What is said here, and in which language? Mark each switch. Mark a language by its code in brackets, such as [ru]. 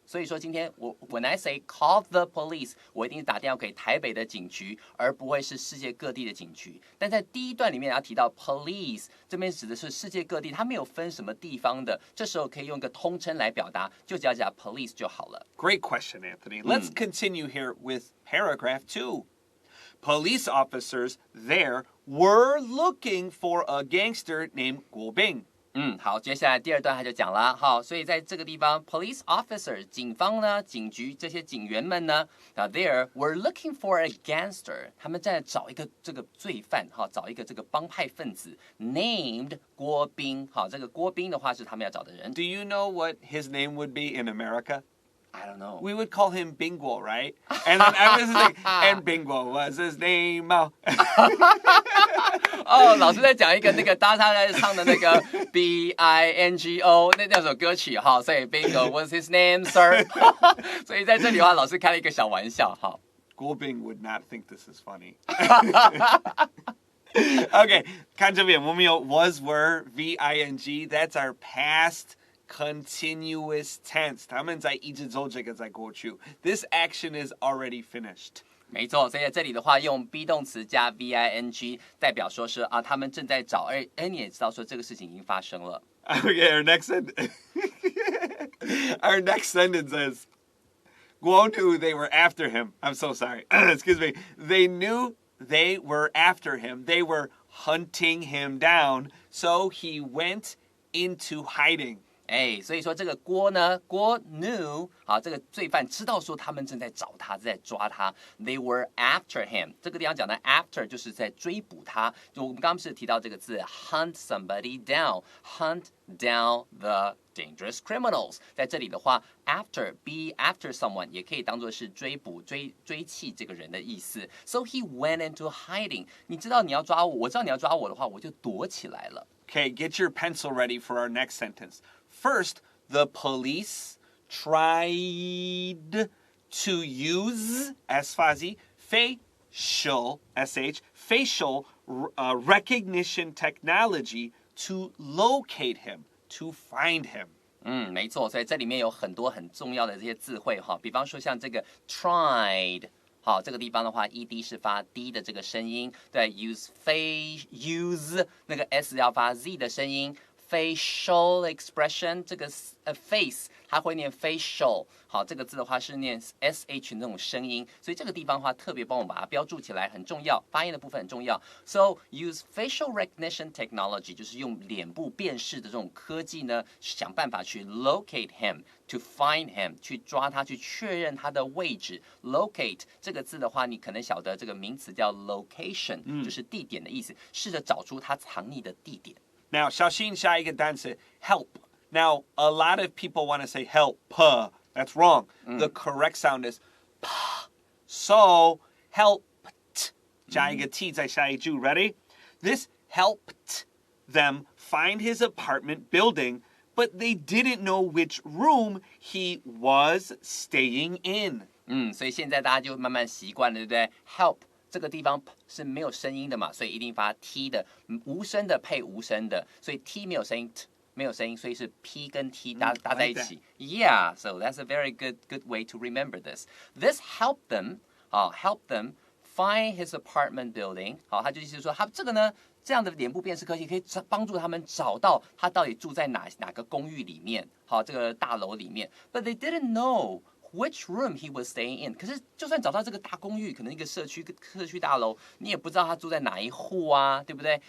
[zh] 所以说今天 [en] when I say call the police， [zh] 我一定是打电话给台北的警局，而不会是世界各地的警局。但在第一段里面要提到 police， 这边指的是世界各地，它没有分什么地方的。这时候可以用一个通称来表达，就只要讲 police 就好了。 [en] Great question, Anthony. Let's continue here with paragraph 2. Police officers there were looking for a gangster named Guo Bing. [zh] 好，接下来第二段他就讲了，好，所以在这个地方 police officer 警方呢，警局这些警员们呢， [en] there were looking for a gangster， [zh] 他们在找一个这个罪犯，找一个这个帮派分子 named 郭斌，好，这个郭斌的话是他们要找的人。 [en] Do you know what his name would be in America?I don't know. We would call him Binguo, right? And then I was like, and Binguo was his name. [zh] 老师在讲一个那个大家在唱的那个 Bingo 那首歌曲哈，所以 [en] Bingo was his name, sir 。 [zh] 所以在这里的话，老师开了一个小玩笑哈。 [en] Guo Bing would not think this is funny. Okay, [zh] 看这边我们有 [en] was, were, V-I-N-G. That's our past.Continuous tense. [zh] 他们在一直做这个在过去。 [en] This action is already finished. [zh] 没错，所以在这里的话，用 be 动词加 VING 代表说是他们正在找，你也知道说这个事情已经发生了。 [en] Okay, our next sentence says, Guo knew they were after him. I'm so sorry. Excuse me. They knew they were after him. They were hunting him down. So he went into hiding. [zh] 所以说这个郭呢，郭 knew 好，这个罪犯知道说他们正在找他，在抓他。 [en] They were after him。 [zh] 这个地方讲的 after 就是在追捕他。就我们刚刚不是提到这个字 [en] hunt somebody down， hunt down the dangerous criminals。 [zh] 在这里的话 ，after [en] be after someone [zh] 也可以当做是追捕、追弃这个人的意思。 [en] So he went into hiding。 [zh] 你知道你要抓我，我知道你要抓我的话，我就躲起来了。 [en] Okay, get your pencil ready for our next sentence. First, the police tried to use facial recognition technology to locate him, to find him. [zh] 没错，所以这里面有很多很重要的这些字汇哈，比方说像这个 tried。好，这个地方的话 ，ed 是发 d 的这个声音，对 ，use 那个 s 要发 z 的声音 ，facial expression 这个face 它会念 facial， 好，这个字的话是念 sh 那种声音，所以这个地方的话特别帮我把它标注起来，很重要，发音的部分很重要。 [en] So use facial recognition technology [zh] 就是用脸部辨识的这种科技呢，想办法去 [en] locate him。 To find him， [zh] 去抓他，去确认他的位置。 Locate 这个字的话，你可能晓得这个名词叫 location，就是地点的意思。试着找出他藏匿的地点。 Now， 小心下一个单词 help. [en] Now, a lot of people want to say help. That's wrong. The correct sound is p. So helped [zh] 加一个 [en] t [zh] 在下一句 [en] Ready? This helped them find his apartment building.But they didn't know which room he was staying in. [zh] 所以现在大家就慢慢习惯了，对不对 ？Help 这个地方是没有声音的嘛，所以一定发 t 的，无声的配无声的，所以 t 没有声音 ，t 没有声音，所以是 p 跟 t 搭在一起。 [en] Yeah, so that's a very good way to remember this. This helped them, help them find his apartment building. [zh] 好，他就意思说，他这个呢。这样的脸部辨识科技可以帮助他们找到他到底住在哪个公寓里面，好，这个大楼里面。 [en] But they didn't know which room he was staying in. [zh] 可是就算找到这个大公寓，可能一个社区大楼，你也不知道他住在哪一户啊，对不对？